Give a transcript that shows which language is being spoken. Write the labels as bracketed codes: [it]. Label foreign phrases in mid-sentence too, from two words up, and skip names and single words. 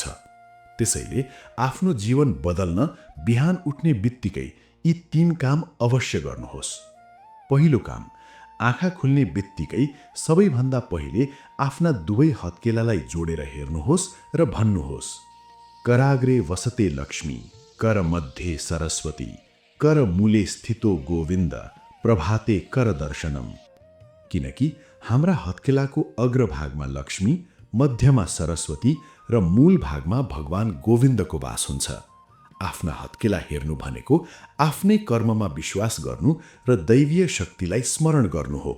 [ne] त्यसैले आफ्नो जीवन बदल्न बिहान उठ्ने बित्तिकै यी 3 काम अवश्य गर्नुहोस्। पहिलो काम, आँखा खुल्ने बित्तिकै सबैभन्दा पहिले आफ्ना दुवै हत्केलालाई जोडेर हेर्नुहोस् र भन्नुहोस्, [sa] कराग्रे वसते लक्ष्मी, कर मध्ये सरस्वती, कर मूले स्थितो गोविन्द, प्रभाते कर दर्शनम। [ne] किनकि हाम्रा हत्केलाको अग्रभागमा लक्ष्मी, मध्यमा सरस्वती र मूल भागमा भगवान गोविन्दको वास हुन्छ। आफ्ना हत्केला हेर्नु भनेको आफ्नै कर्ममा विश्वास गर्नु र दैवीय शक्तिलाई स्मरण गर्नु हो।